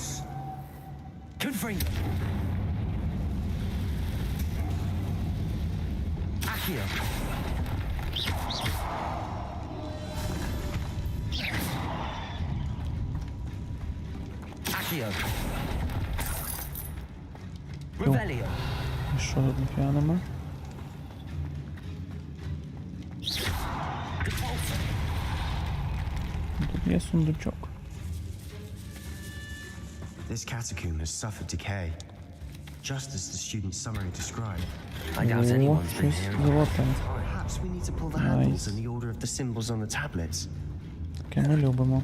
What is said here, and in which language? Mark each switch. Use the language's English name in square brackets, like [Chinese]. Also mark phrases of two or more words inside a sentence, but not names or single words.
[Ukrainian] Confringo. Accio. Accio. Revelio. І що тут ніфіга нема? Тут є сундучок. [English] This catacomb has suffered decay, just as the student's summary described. I doubt anyone's been [Ukrainian] щось [English] here. [Ukrainian] золоте. [English] Perhaps we need to pull the handles in the order of the symbols on the tablets. [Ukrainian] Таке ми любимо.